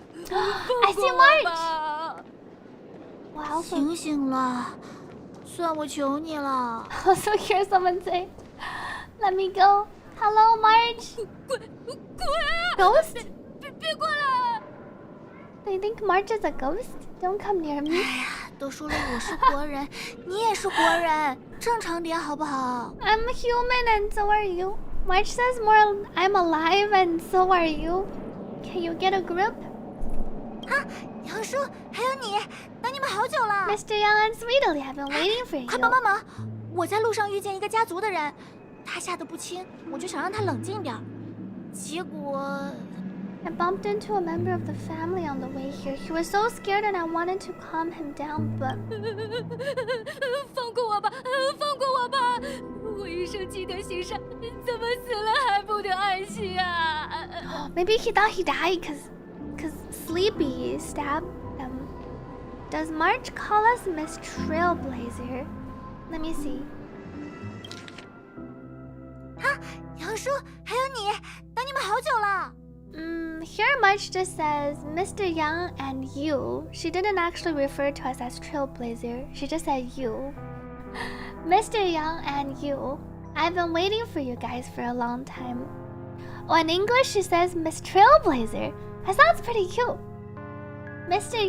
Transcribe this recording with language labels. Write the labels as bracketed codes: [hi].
[en] I see March! Wow. [zh] 醒醒了，算我求你了。 [en] Also hear someone say, "Let me go." Hello, March. Ghost? [zh] 别过来！ [en] They think March is a ghost? Don't come near me. [zh] 哎呀，都说了我是国人，你也是国人，正常点好不好？ [en] I'm human and so are you. March says more, I'm alive and so are you. Can you get a grip? [zh] 啊，杨叔，还有你，等你们好久了。 [en] Mr. Young and Sweetly, I've been waiting for you. [zh] 快帮帮忙！我在路上遇见一个家族的人，他吓得不轻，我就想让他冷静点，结果 [en] I bumped into a member of the family on the way here. He was so scared and I wanted to calm him down, but... [zh] 放过我吧，放过我吧！我一生积德行善，怎么死了还不得安息啊 [en] Maybe he thought he died cause Sleepy stabbed him. Does March call us Miss Trailblazer? Let me see. [zh] 啊，杨叔，还有你，等你们好久了。 [en] Here March just says Mr. Young and you. She didn't actually refer to us as Trailblazer. She just said you. Mr. Young and you. I've been waiting for you guys for a long time. Oh, in English she says Miss Trailblazer. That sounds pretty cute. Mr.